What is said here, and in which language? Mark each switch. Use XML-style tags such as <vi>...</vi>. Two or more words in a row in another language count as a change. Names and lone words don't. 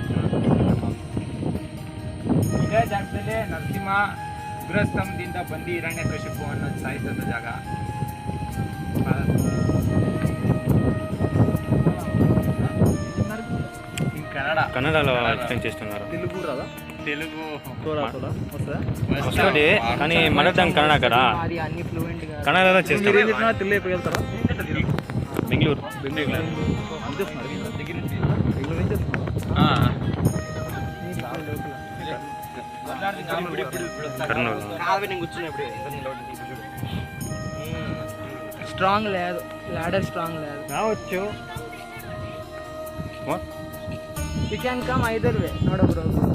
<kn>ಇದೇ ಜಾಗದಲ್ಲಿ ನರಸಿಂಹ ಉಗ್ರಸ್ತಂಭದಿಂದ ಬಂದು ಹಿರಣ್ಯಕಶಿಪು ಅನ್ನೋದು ಸಾಯಿಸದ ಜಾಗ.</kn> <te>కన్నడలో ఎక్స్ప్లెయిన్ చేస్తున్నారు. తెలుగు వస్తుంది కానీ మదర్ కన్నడ కదా, కన్నడలో చేస్తారు. బెంగళూరు స్ట్రాంగ్ లేదు, లాడర్ స్ట్రాంగ్ లేదు. రావచ్చు.</te> <en>You can come either way, not a problem.</en>